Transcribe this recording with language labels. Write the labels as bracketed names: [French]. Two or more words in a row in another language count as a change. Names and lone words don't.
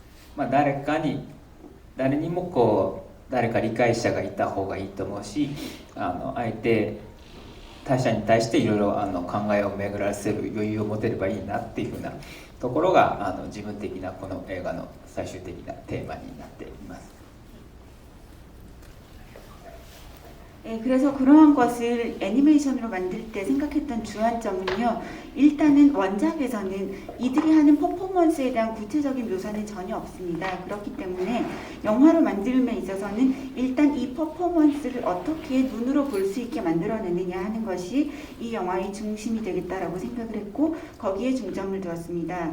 [Japanese] 誰にも誰か理解者がいた方がいいと思うし、他者に対していろいろ考えを巡らせる余裕を持てればいいなっていうふうなところが自分的なこの映画の最終的なテーマになっています。 [Korean] 그래서 그러한 것을 애니메이션으로 만들 때 생각했던 주안점은요, 일단은 원작에서는 이들이 하는 퍼포먼스에 대한 구체적인 묘사는 전혀 없습니다. 그렇기 때문에 영화로 만들음에 있어서는 일단 이 퍼포먼스를 어떻게 눈으로 볼 수 있게 만들어내느냐 하는 것이 이 영화의 중심이 되겠다라고 생각을 했고, 거기에 중점을 두었습니다.